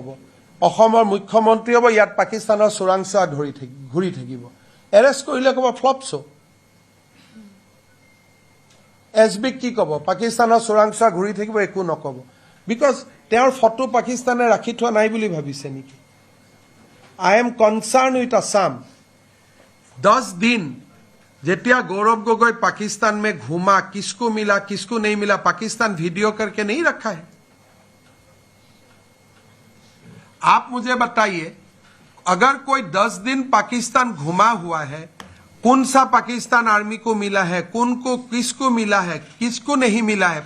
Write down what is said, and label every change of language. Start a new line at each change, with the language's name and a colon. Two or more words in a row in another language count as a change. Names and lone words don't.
Assamese: অসমৰ মুখ্যমন্ত্ৰী হ'ব, ইয়াত পাকিস্তানৰ চোৰাংচোৱা ঘূৰি থাকিব, এৰেষ্ট কৰিলে ক'ব ফ্লপছু। SBক কি ক'ব? পাকিস্তানৰ চোৰাংচোৱা ঘূৰি থাকিব, একো নক'ব। বিকজ তেওঁৰ ফটো পাকিস্তানে ৰাখি থোৱা নাই বুলি ভাবিছে নেকি?
English: I am concern with Assam.
Hindi: 10 दिन जेतिया गौरव गोगोई पाकिस्तान में घूमा, किसको मिला किसको नहीं मिला, पाकिस्तान वीडियो करके नहीं रखा है। आप मुझे बताइए, अगर कोई 10 दिन पाकिस्तान घुमा हुआ है, कौन सा पाकिस्तान आर्मी को मिला है, किसको मिला है, किसको नहीं मिला है?